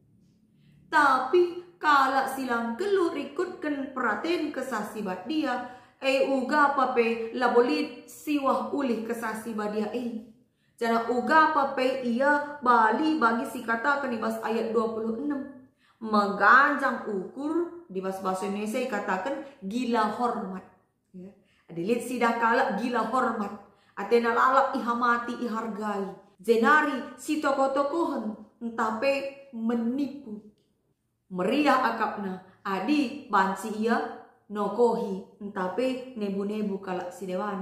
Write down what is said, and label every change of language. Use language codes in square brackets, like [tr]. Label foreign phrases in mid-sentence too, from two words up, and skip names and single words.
[btx] Tapi kalak silang geluh rikutkan peraten kesah si badia uga pape labolit siwah ulih kesah si badia Jana uga pape ia bali bagi si katakan di bas ayat 26. Mengganjang ukur [id] di bahasa Indonesia katakan gila hormat. [btx] Ya. Adilit sidah kalak [id] gila hormat. [btx] Atena lalap ihamati ihargai. Jenari si tokoh-tokohan entape menipu. Meriah akapna adi banci ia nokohi entape nebu-nebu kalak si dewan.